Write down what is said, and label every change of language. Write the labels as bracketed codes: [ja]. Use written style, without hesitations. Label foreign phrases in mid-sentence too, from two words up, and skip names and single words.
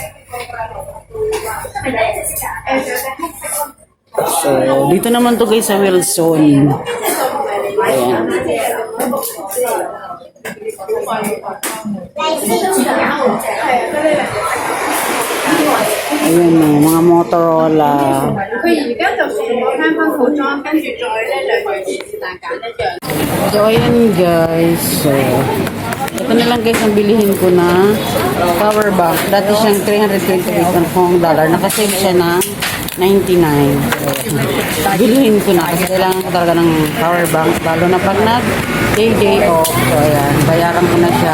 [tl] So, dito naman to guys sa Wilson. Ayan. Ayan o, mga Motorola. [yue] 佢而家就算我翻翻套裝，跟住再呢兩樣嘢是但揀一樣。 [tl] So, ayan guys. So, ito na lang guys ang bilihin ko na [en] power bank. [tl] Dati siyang 328 ng Hong dollar. Nakasave siya na 99. So, bilihin ko na kasi kailangan ko talaga ng [en] power bank. [tl] Lalo na pag [en] day off. [tl] So, ayan. Bayaran ko na siya.